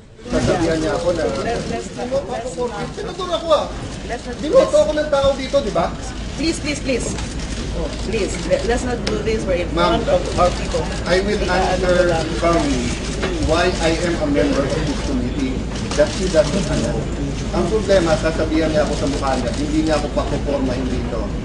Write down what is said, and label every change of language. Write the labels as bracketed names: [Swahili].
[Filipino] Sasabihan niya ako na sinuturo ako Dinoto ako ng tao dito, di ba? [English] Please. Please, let's not do this. We're in front of our people. I will answer firmly why I am a member of this committee. That she doesn't know. [Filipino] Ang problema, sasabihan niya ako sa mukha niya, hindi niya ako pakupormahin dito.